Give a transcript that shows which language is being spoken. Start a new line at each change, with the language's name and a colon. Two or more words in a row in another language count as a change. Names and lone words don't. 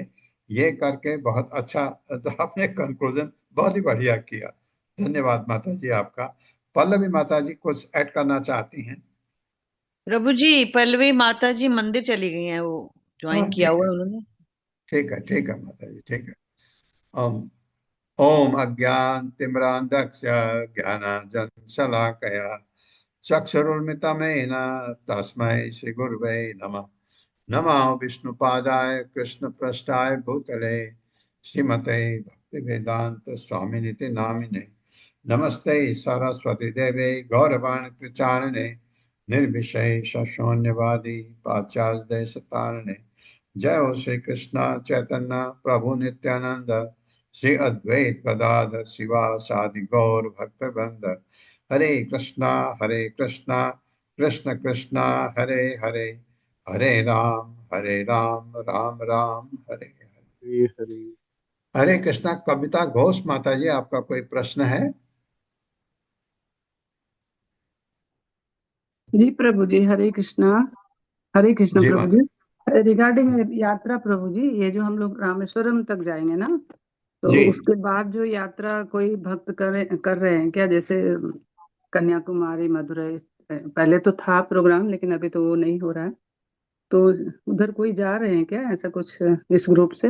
Hindi: ये करके बहुत अच्छा, तो आपने कंक्लूजन बहुत ही बढ़िया किया। धन्यवाद माता जी आपका। पल्लवी माता जी कुछ ऐड करना चाहती हैं? प्रभु जी, पल्लवी माता जी मंदिर चली गई हैं, वो ज्वाइन किया हुआ है उन्होंने। ठीक है, ठीक है माता जी, ठीक है।
Sanskrit: ओम ओम अज्ञानतिमिरान्धस्य ज्ञानाञ्जनशलाकया चक्षुरुन्मिलितमेन तस्मै श्रीगुरवे नमः। नमो विष्णुपादाय कृष्णपृष्ठाय भूतले श्रीमते भक्तिवेदांत स्वामिनिति नामिने। नमस्ते सरस्वती देवे गौरवाणी प्रचारिणे निर्विशेष शून्यवादी पाश्चात्य देशतारिणे। जय हो श्री कृष्ण चैतन्य प्रभु नित्यानंद, श्री अद्वैत गदाधर शिवासादि गौर भक्तवृंद। हरे कृष्णा कृष्ण कृष्णा हरे हरे, हरे राम राम राम हरे हरे। हरे कृष्णा।
Hindi: कविता घोष माता जी, आपका कोई प्रश्न है? जी प्रभु जी, हरे कृष्णा जी प्रभु माता। जी। रिगार्डिंग यात्रा प्रभु जी, ये जो हम लोग रामेश्वरम तक जाएंगे ना, तो जी उसके बाद जो यात्रा कोई भक्त कर रहे हैं क्या, जैसे कन्याकुमारी, मदुरई, पहले तो था प्रोग्राम लेकिन अभी तो वो नहीं हो रहा है, तो उधर कोई जा रहे हैं क्या, ऐसा कुछ इस ग्रुप से?